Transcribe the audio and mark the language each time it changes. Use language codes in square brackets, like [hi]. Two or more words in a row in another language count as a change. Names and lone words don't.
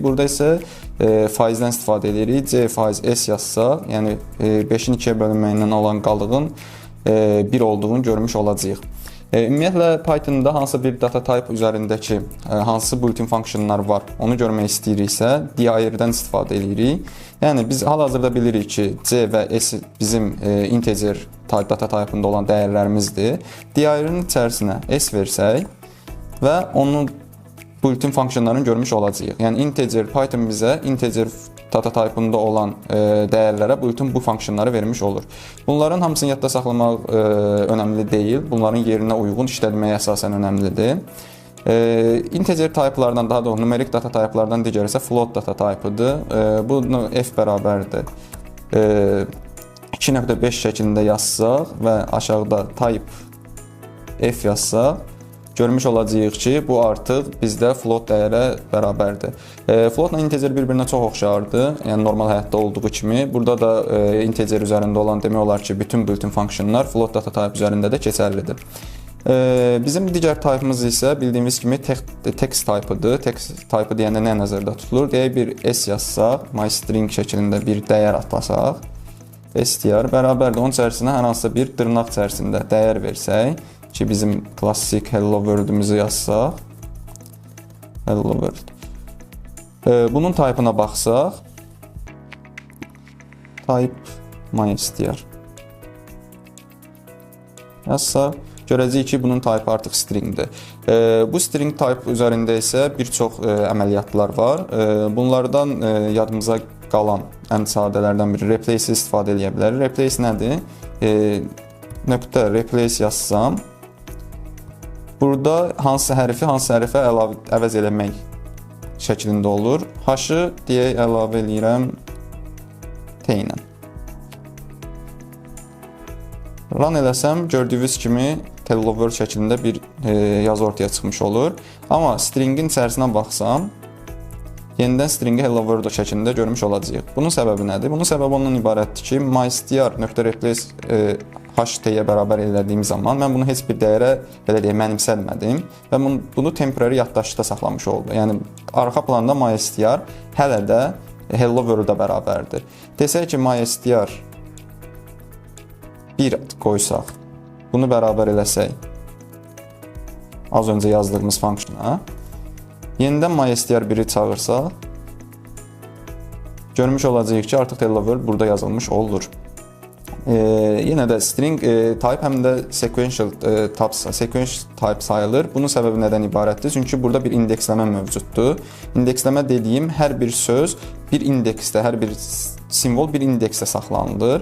[az] Burada isə faizdən istifadə edirik. C faiz S yazsa, yəni 5-in 2-yə bölünməyindən olan qalığın 1 olduğunu görmüş olacağıq. Ümumiyyətlə Python-da hansı bir [en] data type [az] üzərindəki hansı built-in funksiyonlar var, onu görmək istəyiriksə, dir-dən istifadə edirik. Yəni biz hal-hazırda bilirik ki, C və S bizim [en] integer data type-ında [az] olan dəyərlərimizdir. Dir-in içərisinə S versək və onun built-in funksiyonlarını görmüş olacağıq. Yəni integer Python bizə [en] integer data type-ında [az] olan dəyərlərə built-in bu funksiyonları vermiş olur. Bunların hamısını yadda saxlamaq önəmli deyil. Bunların yerinə uyğun işlətməyə əsasən önəmlidir. [en] Integer type-lardan, [az] daha doğrusu numerik [en] data type-lardan [az] digəri isə [en] float data type-ıdır. [az] Bunu F bərabərdir 2.5 şəklində yazsaq və aşağıda type F yazsaq, görmüş olacağıq ki, bu artıq bizdə float dəyərə bərabərdir. Floatla integer bir-birinə çox oxşardır, yəni normal həyatda olduğu kimi. Burada da integer üzərində olan demək olar ki, bütün built-in funksiyonlar [en] float data type [az] üzərində də keçərlidir. Bizim digər taypımız isə bildiyimiz kimi text taypıdır. Text taypı deyəndə nə nəzərdə tutulur? Deyək bir s yazsaq, myString şəklində bir dəyər atlasaq, str bərabərdir. Onun içərisinə hər hansısa bir dırnaq içərisində dəyər versək ki, bizim klassik [en] hello world-ümüzü [az] yazsaq, [en] hello world. [az] Bunun taypına baxsaq, type myStr yazsaq, görəcəyik ki, bunun taypı artıq stringdir. Bu [en] string type [az] üzərində isə bir çox əməliyyatlar var. Bunlardan yadımıza qalan ən sadələrdən biri replace istifadə edə bilərik. Replace nədir? Nöqtə replace yazsam, burada hansı hərfə əvəz eləmək şəklində olur. H-ı deyək əlavə eləyirəm T ilə. Run eləsəm, gördüyünüz kimi [en] hello world [az] şəklində bir yazı ortaya çıxmış olur. Amma stringin içərisinə baxsam, yenidən stringi [en] hello world [az] şəklində görmüş olacağıq. Bunun səbəbi nədir? Bunun səbəbi ondan ibarətdir ki, mystr.replace ht-yə bərabər elədiyim zaman mən bunu heç bir dəyərə belə deyək mənimsətmədim və bunu temporary yaddaşda saxlamış oldu. Yəni arxa planda mystr hələ də [en] hello world-a [az] bərabərdir. Desək ki, mystr 1 qoysaq, bunu bərabər eləsək az öncə yazdığımız funksiyona, yenidən mystr 1-i çağırsaq, görmüş olacağıq ki, artıq [en] hello world [az] burada yazılmış olur. Yenə də [en] string type [az] həm də [en] sequential type [az] sayılır. Bunun səbəbi nədən ibarətdir? Çünki burada bir indeksləmə mövcuddur. İndeksləmə dediyim hər bir söz bir indeksdə, hər bir simvol bir indeksdə saxlanılır.